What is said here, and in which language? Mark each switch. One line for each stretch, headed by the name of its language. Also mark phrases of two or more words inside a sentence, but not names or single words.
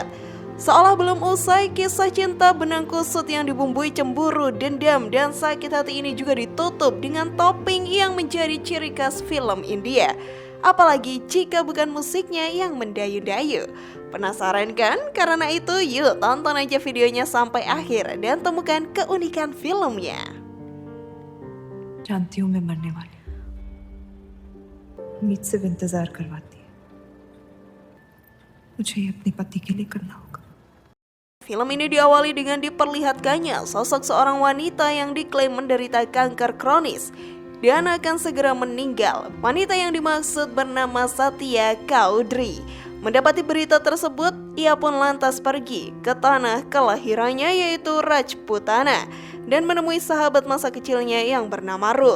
Indonesian: Seolah belum usai, kisah cinta benang kusut yang dibumbui cemburu, dendam, dan sakit hati ini juga ditutup dengan topping yang menjadi ciri khas film India. Apalagi jika bukan musiknya yang mendayu-dayu. Penasaran kan? Karena itu yuk tonton aja videonya sampai akhir dan temukan keunikan filmnya.
Hindi: जानती हूँ मैं मरने वाली हूँ। उम्मीद सिर्फ इंतजार करवाती है। मुझे ये अपने पति के लिए करना होगा।
Indonesian: Film ini diawali dengan diperlihatkannya sosok seorang wanita yang diklaim menderita kanker kronis dan akan segera meninggal. Wanita yang dimaksud bernama Satya Chaudhary. Mendapati berita tersebut, ia pun lantas pergi ke tanah kelahirannya yaitu Rajputana dan menemui sahabat masa kecilnya yang bernama Rup.